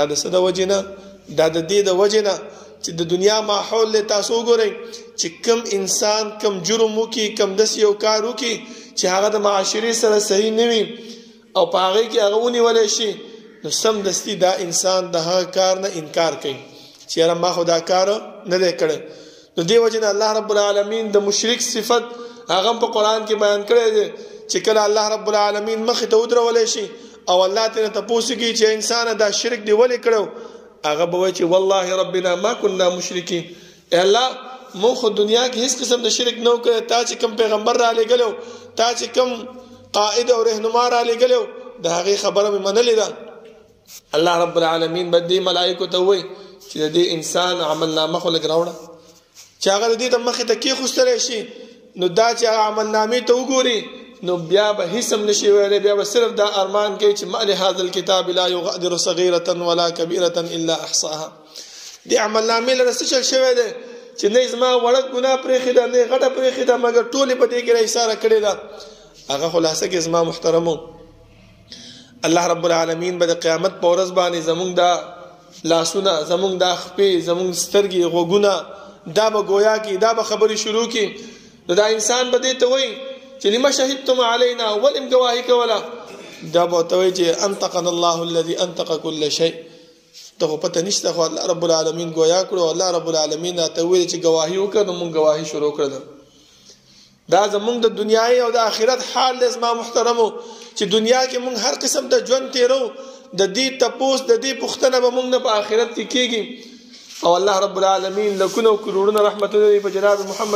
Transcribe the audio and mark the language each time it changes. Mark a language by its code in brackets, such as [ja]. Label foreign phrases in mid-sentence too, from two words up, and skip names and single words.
[ps] د څه د وجې نه دا د دې د وجې نه چې د دنیا ماحول له تاسو ګورئ چې کم انسان کم جرم وکي کم داسې یو کار وکي چې هغه د معاشرې سره صحیح نه وي او په هغې کې هغه ونیولی شي نو سمدستي دا انسان د هغه کار نه انکار کوي چې یاره ما خو دا کار نه دی کړی نو دې وجې نه [ar] الله رب العالمین [ps] د مشرک صفت هغه په قرآن کې بیان کړی دی چې کله [ar] الله رب العالمین [ps] مخې ته ودرولی شي او الله ترې تپوس کوي چې انسانه دا شرک دی ولې کړی هغه به وایي چې [ar] والله ربنا ما كنا مشرکین [ps] ای الله مونږ خو دنیا کې هیڅ قسم د شرک نه وکړی تا چې کوم پیغمبر را لېږلی تا چې کوم قائد او رهنما را لېږلی د هغې خبره مې منلې ده [ar] الله رب العالمین [ps] به دې ملایکو ته وایي چې د دې انسان عملنامه خو لږ راوړه چې هغه د دې ته مخې ته کېښوستلی شي نو دا چې هغه عملنامې ته وګوري نو بیا به هیڅ هم نشي ویلی بیا به صرف دا ارمان کوي چې [ar] ما لهذا الکتاب لا یغادر صغیرة ولا کبیرة الا احصاها [ps] دې عملنامې لره څه چل شوی دی چې نه زما وړه ګناه پرېښې ده نه غټه پرېښې ده مګر ټولې په دې کې راایساره کړې ده هغه خلاصه کې زما محترمو [ar] الله رب العالمین [ps] به د قیامت په ورځ باندې زمونږ دا لاسونه زمونږ دا خپې زمونږ سترګې غوږونه دا به ګویا کړي دا به خبرې شروع کړي نو دا انسان به دې ته وایي چې [ar] لما شهدتم علینا [ps] ولم ګواهي کوله دا به ورته وایي چې [ar] انطقنا الله الذي انطق كل [ps] شيء ته خو پته نشته خو [ar] الله رب العالمین [ps] ګویا کړو [ar] الله رب العالمین [ps] راته ویل چې ګواهي وکړه نو موږ ګواهي شروع کړله دا زمونږ د دنیای او د آخرت حال دی زما محترمو چې دنیا کې موږ هر قسم د ژوند تیرو د دې تپوس د دې پوښتنه به موږ نه په آخرت کې کېږي او [ar] الله رب العالمین [ps] لکونه او کروڑونه رحمتونه په جناب محمد